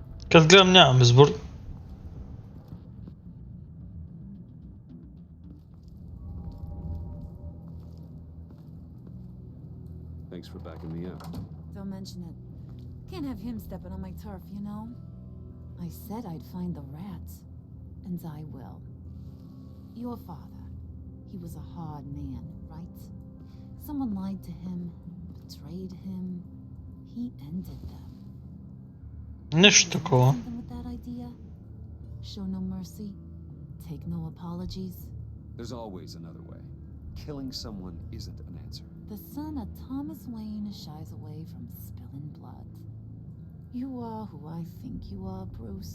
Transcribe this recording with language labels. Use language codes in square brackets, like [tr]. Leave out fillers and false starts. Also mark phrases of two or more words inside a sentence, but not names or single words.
[bg] Като гледам нямам избор. [en] Thanks for backing me up. Don't mention it. Can't have him stepping on my turf, you know? I said I'd find the rats. And I will. Your father. He was a hard man, right? Someone lied to him, betrayed him. He ended them. [bg] Нещо такова. [en] Something with that idea? Show no mercy? Take no apologies? There's always another way. Killing someone isn't an answer. The son of Thomas Wayne shies away from spilling blood. You are who I think you are, Bruce.